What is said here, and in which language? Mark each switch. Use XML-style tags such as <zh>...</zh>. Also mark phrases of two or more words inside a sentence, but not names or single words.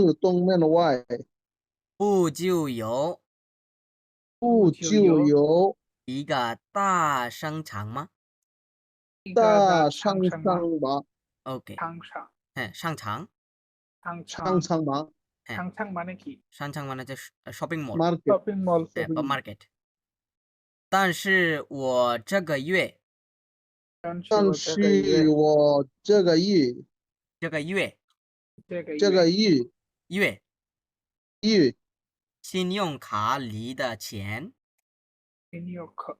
<zh>司东门外不就有不就有一个大商场吗一个大商商场吗？场吗？ OK 商场， হ্যাঁ商场商商场，场吗？</zh> <bn>商场 মানে কি? 商场 মানে হচ্ছে</bn> <en>shopping mall</en> <bn>Market</bn> <en>shopping mall,</en> <bn>হ্যাঁ বা মার্কেট</bn> <zh>但是我这个月但但是我这个月这个月这个月月信用卡里的钱信用卡</zh>